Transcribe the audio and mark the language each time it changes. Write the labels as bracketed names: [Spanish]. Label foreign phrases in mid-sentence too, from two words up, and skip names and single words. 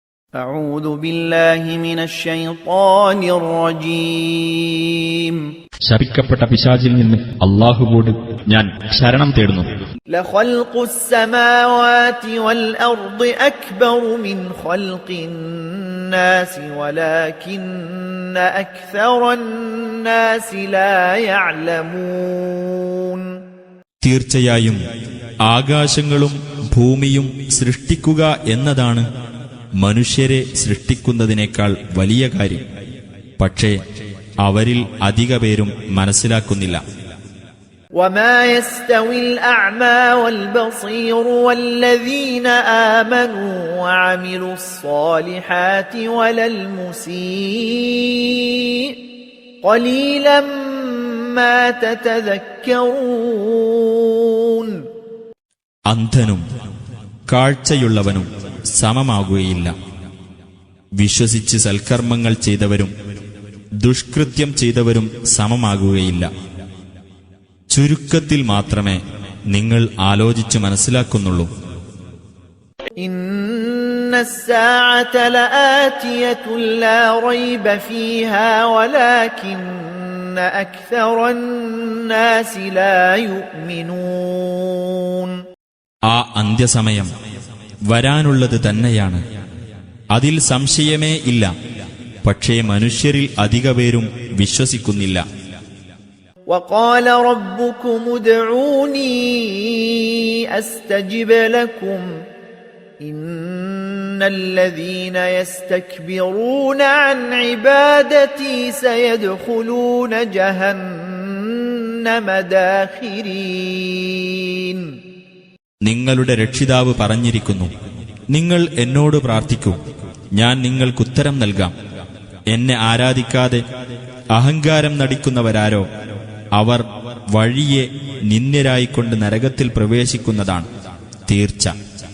[Arabic] أعوذ بالله من الشيطان الرجيم. [Malayalam] ശപിക്കപ്പെട്ട പിശാചിൽ നിന്ന് അല്ലാഹുവോട് ഞാൻ ശരണം തേടുന്നു. [Arabic] لخلق السماوات والأرض أكبر من خلق الناس ولكن أكثر الناس لا يعلمون. [Malayalam] തീർച്ചയായും ആകാശങ്ങളും ഭൂമിയും സൃഷ്ടിക്കുക എന്നതാണ് മനുഷ്യരെ സൃഷ്ടിക്കുന്നതിനേക്കാൾ വലിയ കാര്യം. പക്ഷേ അവരിൽ അധിക പേരും മനസ്സിലാക്കുന്നില്ല. [Arabic] وما يستوي الأعمى والبصير والذين آمنوا وعملوا الصالحات ولا المسيء قليلا ما تتذكرون. [Malayalam] അന്ധനും കാഴ്ചയുള്ളവനും സമമാകുകയില്ല. വിശ്വസിച്ച് സൽക്കർമ്മങ്ങൾ ചെയ്തവരും ദുഷ്കൃത്യം ചെയ്തവരും സമമാകുകയില്ല. ചുരുക്കത്തിൽ മാത്രമേ നിങ്ങൾ ആലോചിച്ചു മനസ്സിലാക്കുന്നുള്ളൂ. [Arabic] ഇന്ന الساعة لآتية لا ريب فيها ولكن أكثر الناس لا يؤمنون. [Malayalam] ആ അന്ത്യസമയം വരാനുള്ളത് തന്നെയാണ്, അതിൽ സംശയമേ ഇല്ല. പക്ഷേ മനുഷ്യരിൽ അധിക പേരും വിശ്വസിക്കുന്നില്ല. [Arabic] وقال ربكم ادعوني أستجب لكم إن الذين يستكبرون عن عبادتي سيدخلون جهنم داخرين. [Malayalam] നിങ്ങളുടെ രക്ഷിതാവ് പറഞ്ഞിരിക്കുന്നു, നിങ്ങൾ എന്നോട് പ്രാർത്ഥിക്കൂ, ഞാൻ നിങ്ങൾക്കുത്തരം നൽകാം. എന്നെ ആരാധിക്കാതെ അഹങ്കാരം നടിക്കുന്നവരാരോ അവർ വഴിയെ നിന്ദ്യരായിക്കൊണ്ട് നരകത്തിൽ പ്രവേശിക്കുന്നതാണ് തീർച്ച.